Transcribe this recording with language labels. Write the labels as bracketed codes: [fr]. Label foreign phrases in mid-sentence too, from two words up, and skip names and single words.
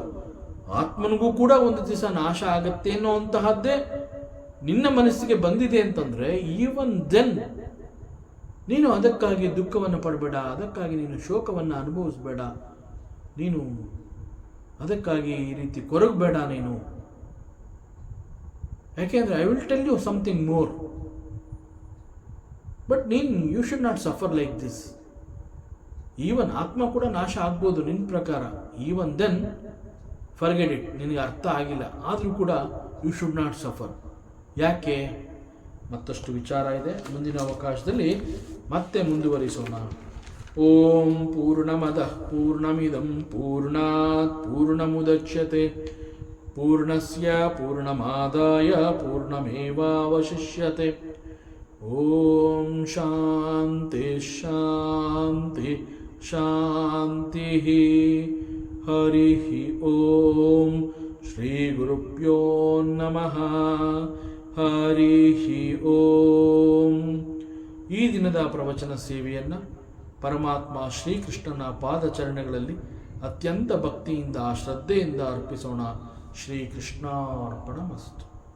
[kn] ಆತ್ಮನಿಗೂ ಕೂಡ ಒಂದು ದಿವಸ ನಾಶ ಆಗತ್ತೆ ಅನ್ನುವಂತಹದ್ದೇ ನಿನ್ನ ಮನಸ್ಸಿಗೆ ಬಂದಿದೆ ಅಂತಂದ್ರೆ, [en] even then [kn] ನೀನು ಅದಕ್ಕಾಗಿ ದುಃಖವನ್ನು ಪಡಬೇಡ, ಅದಕ್ಕಾಗಿ ನೀನು ಶೋಕವನ್ನು ಅನುಭವಿಸಬೇಡ, ನೀನು ಅದಕ್ಕಾಗಿ ಈ ರೀತಿ ಕೊರಗಬೇಡ. ನೀನು ಯಾಕೆಂದರೆ [en] I will tell you something more, but you should not suffer like this. [kn] ಈವನ್ ಆತ್ಮ ಕೂಡ ನಾಶ ಆಗ್ಬೋದು ನಿನ್ನ ಪ್ರಕಾರ. [en] even then forget it, [kn] ನಿನಗೆ ಅರ್ಥ ಆಗಿಲ್ಲ ಆದರೂ ಕೂಡ [en] you should not suffer. [kn] ಯಾಕೆ? ಮತ್ತಷ್ಟು ವಿಚಾರ ಇದೆ, ಮುಂದಿನ ಅವಕಾಶದಲ್ಲಿ ಮತ್ತೆ ಮುಂದುವರಿಸೋಣ. [sa] ಓಂ ಪೂರ್ಣಮದಃ ಪೂರ್ಣಮಿದಂ ಪೂರ್ಣಾತ್ ಪೂರ್ಣಮುದಚ್ಯತೆ ಪೂರ್ಣಸ್ಯ ಪೂರ್ಣಮಾದಾಯ ಪೂರ್ಣಮೇವಾವಶಿಷ್ಯತೆ. ಓಂ ಶಾಂತಿ ಶಾಂತಿ ಶಾಂತಿ. ಹರಿ ಓಂ ಶ್ರೀ ಗುರುಭ್ಯೋ ನಮಃ. ಹರಿ ಓಂ. [kn] ಈ ದಿನದ ಪ್ರವಚನ ಸೇವೆಯನ್ನು ಪರಮಾತ್ಮ ಶ್ರೀಕೃಷ್ಣನ ಪಾದಚರಣೆಗಳಲ್ಲಿ ಅತ್ಯಂತ ಭಕ್ತಿಯಿಂದ ಶ್ರದ್ಧೆಯಿಂದ ಅರ್ಪಿಸೋಣ. [sa] ಶ್ರೀಕೃಷ್ಣಾರ್ಪಣಮಸ್ತು.